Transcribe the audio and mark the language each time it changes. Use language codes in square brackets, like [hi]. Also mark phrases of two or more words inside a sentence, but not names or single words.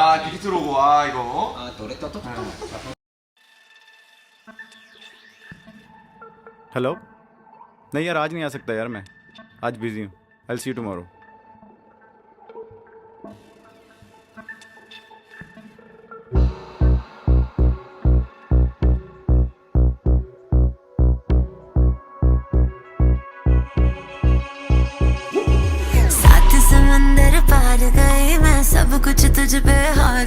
[ko] 아 디키트 로고 아 이거. 아 노래 또. [hi] हेलो नहीं यार आज नहीं आ सकता यार मैं आज बिजी हूँ [en] I see you tomorrow [hi] सात समंदर पार गई मैं सब कुछ तुझ पे हार